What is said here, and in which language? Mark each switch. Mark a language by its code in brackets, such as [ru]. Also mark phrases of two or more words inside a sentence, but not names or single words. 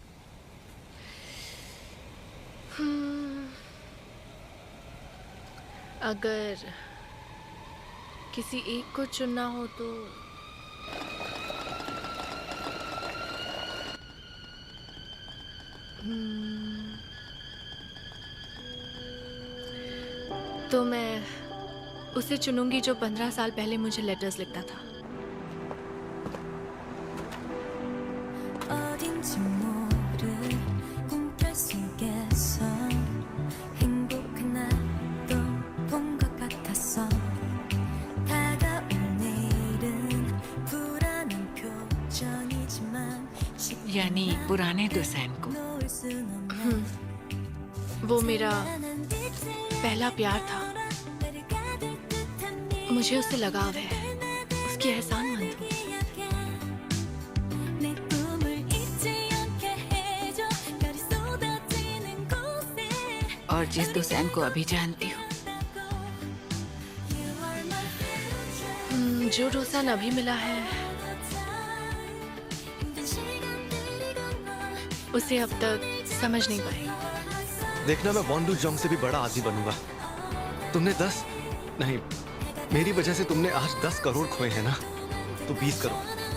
[hi] अगर किसी एक को चुनना हो तो मैं उसे चुनूंगी जो 15 साल पहले मुझे लेटर्स लिखता था। [ko] 어딘지 모를 꿈결 속에서 행복한 날도 본 것 같았어. 다가올 내일은 불안한 표정이지만 [hi] यानी पुराने दोसान को? वो मेरा पहला प्यार था। मुझे उससे लगाव है, उसकी एहसानमंद हूँ। [ko] 내 꿈을 잊지 않게 해줘. 별이 쏟아지는 곳에 [hi] और जिस दोसान को अभी जानती हो? जो रोसान अभी मिला है उसे अब तक समझ नहीं पाई। देखना, मैं वॉन्डू जोंग से भी बड़ा आदमी बनूंगा। तुमने 10 नहीं, मेरी वजह से तुमने आज 10 करोड़ खोए हैं ना, तो 20 करोड़।